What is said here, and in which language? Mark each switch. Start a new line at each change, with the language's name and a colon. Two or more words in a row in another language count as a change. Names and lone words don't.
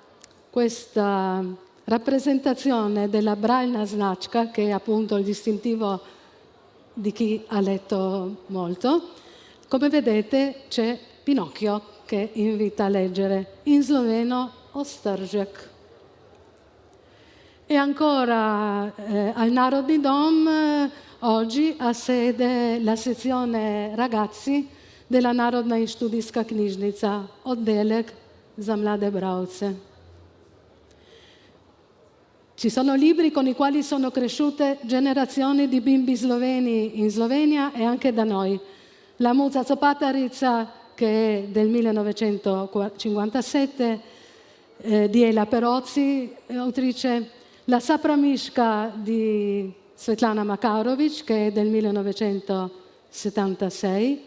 Italian: rappresentazione della Brajna Značka, che è appunto il distintivo di chi ha letto molto, come vedete c'è Pinocchio che invita a leggere, in sloveno Ostržek. E ancora al Narodni dom oggi ha sede la sezione ragazzi della Narodna in študijska knjižnica,
Slovenian: oddelek za mlade bralce.
Italian: Ci sono libri con i quali sono cresciute generazioni di bimbi sloveni in Slovenia e anche da noi. La Muza Copatarica, che è del 1957, di Ela Perozzi, autrice, La Sapramiška di Svetlana Makarovič, che è del 1976.